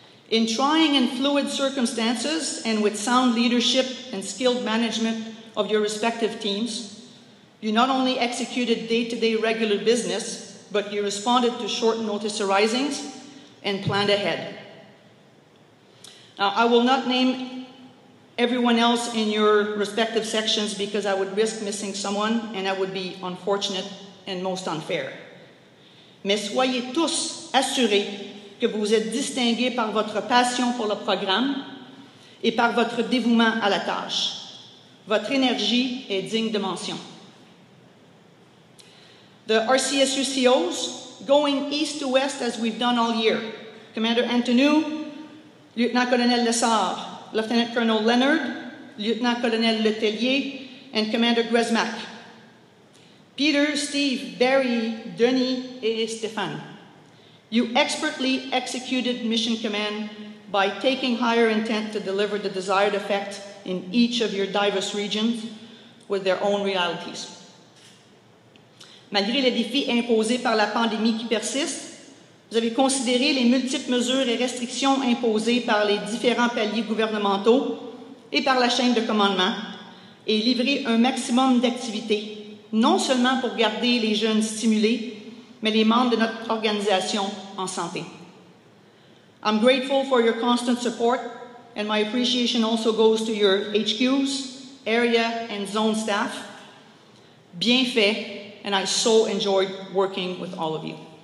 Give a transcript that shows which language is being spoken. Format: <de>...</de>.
<en>In trying and fluid circumstances and with sound leadership and skilled management of your respective teams, you not only executed day-to-day regular business, but you responded to short notice arisings and planned ahead. Now, I will not name everyone else in your respective sections because I would risk missing someone and that would be unfortunate and most unfair.</en> <fr>Mais soyez tous assurés que vous êtes distingués par votre passion pour le programme et par votre dévouement à la tâche. Votre énergie est digne de mention.</fr> <en>The RCSU COs, going east to west as we've done all year. Commander Antonou, Lieutenant Colonel Lessard, Lieutenant Colonel Leonard, Lieutenant Colonel Letellier, and Commander Gresmack.</en> <fr>Peter, Steve, Barry, Denis, et Stéphane.</fr> <en>You expertly executed mission command by taking higher intent to deliver the desired effect in each of your diverse regions with their own realities.</en> <fr>Malgré les défis imposés par la pandémie qui persiste, vous avez considéré les multiples mesures et restrictions imposées par les différents paliers gouvernementaux et par la chaîne de commandement et livré un maximum d'activités, non seulement pour garder les jeunes stimulés, mais les membres de notre organisation en santé.</fr> <en>I'm grateful for your constant support, and my appreciation also goes to your HQs, area, and zone staff.</en> <fr>Bien fait.</fr> <en>And I so enjoyed working with all of you.</en>